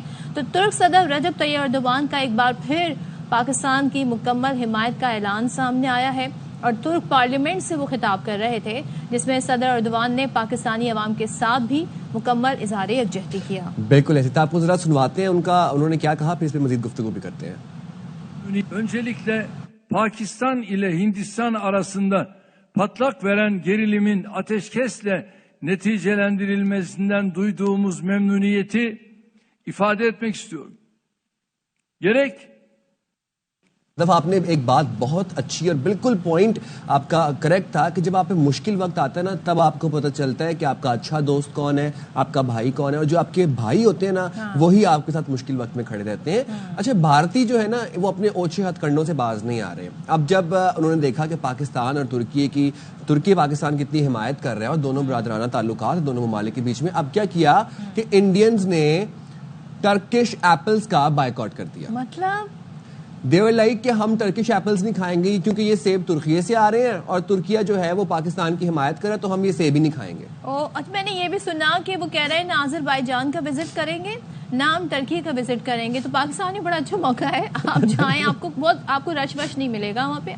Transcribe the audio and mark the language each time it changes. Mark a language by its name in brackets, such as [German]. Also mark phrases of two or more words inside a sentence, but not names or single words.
[Urdu] تو ترک صدر رجب طیب ایردوان کا ایک بار پھر پاکستان کی مکمل حمایت کا اعلان سامنے آیا ہے اور ترک پارلیمنٹ سے وہ خطاب کر رہے تھے جس میں صدر ایردوان نے پاکستانی عوام کے ساتھ بھی مکمل اظہار یکجہتی کیا. بالکل ایسے آپ کو ذرا سنواتے ہیں انہوں نے کیا کہا, پھر اس پہ مزید گفتگو بھی کرتے ہیں. [Turkish] Öncelikle Pakistan ile Hindistan arasında patlak veren gerilimin ateşkesle neticelendirilmesinden duyduğumuz memnuniyeti ifade etmek istiyorum. Gerek [Urdu] دفعہ آپ نے ایک بات بہت اچھی اور بالکل پوائنٹ آپ کا کریکٹ تھا کہ جب آپ پہ مشکل وقت آتا ہے نا تب آپ کو پتہ چلتا ہے کہ آپ کا اچھا دوست کون ہے, آپ کا بھائی کون ہے, اور جو آپ کے بھائی ہوتے ہیں نا وہی آپ کے ساتھ مشکل وقت میں کھڑے رہتے ہیں. اچھا بھارتی جو ہے نا وہ اپنے اوچھے ہتھ کنڈوں سے باز نہیں آ رہے. اب جب انہوں نے دیکھا کہ پاکستان اور ترکی پاکستان کی اتنی حمایت کر رہے ہیں اور دونوں برادرانہ تعلقات دونوں ممالک کے بیچ میں, اب کیا کیا کہ انڈینز نے [English] Turkish apples [Urdu] کا بائیکاٹ کر دیا. مطلب [English] they were like [Urdu] کہ ہم [English] Turkish apples [Urdu] نہیں کھائیں گے کیونکہ یہ سیب ترکیے سے آ رہے ہیں اور ترکیہ جو ہے وہ پاکستان کی حمایت کر رہا ہے تو ہم یہ سیب ہی نہیں کھائیں گے. میں نے یہ بھی سنا کہ وہ کہہ رہے ہیں نہ آذربائیجان کا وزٹ کریں گے نہ ہم ترکی کا وزٹ کریں گے. تو پاکستان میں بڑا اچھا موقع ہے, آپ جائیں, آپ کو رش وش نہیں ملے گا وہاں پہ.